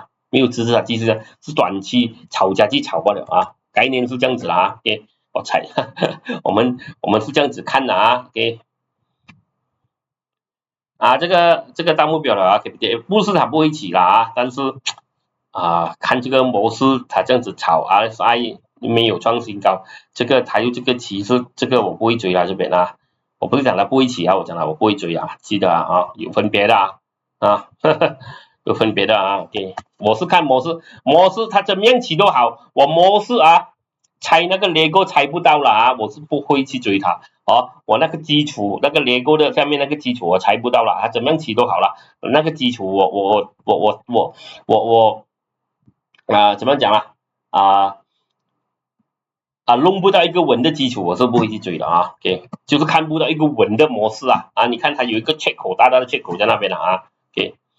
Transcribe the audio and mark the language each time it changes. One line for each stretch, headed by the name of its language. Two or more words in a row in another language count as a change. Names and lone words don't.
Chinese: 沒有支持它繼續上，是短期炒家去炒不了啊，概念是這樣子啦啊，給我猜，我們是這樣子看的啊，給這個大目標了啊，不是它不會起啦啊，但是看這個模式它這樣子炒 RSI 沒有創新高，這個還有這個趨勢，這個我不會追啦這邊啊。我不是講它不會起我講了我不會追記得有分別的有分別的 OK，我是看模式它怎麼樣起都好，我模式猜那個Lego猜不到了我是不會去追它我那個基礎那個Lego的下面那個基礎我猜不到了，它怎麼樣起都好了，那個基礎我怎麼講弄不到一個穩的基礎，我是不會去追的OK， 就是看不到一個穩的模式你看它有一個缺口，大大的缺口在那邊OK，